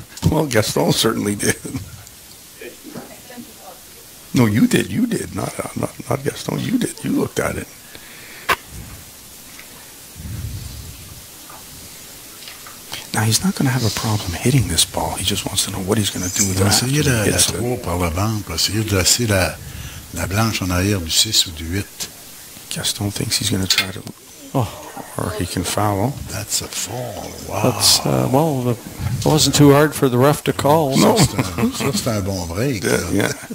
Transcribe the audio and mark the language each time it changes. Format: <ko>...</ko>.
<en>Well, Gaston certainly did. No, you did. You did. Not Gaston. You did. You looked at it. Now, he's not going to have a problem hitting this ball. He just wants to know what he's going to do with it.</en> <fr>Essayer la 3 par le banc, pour essayer de laisser la blanche en arrière du 6 ou du 8.</fr> <en>Gaston thinks he's going to try to Or he can foul. That's a fall. Wow. That's, well, it wasn't too hard for the ref to call. No.</en> <fr>Ça, c'est un bon break.</fr> <en>Yeah.</en>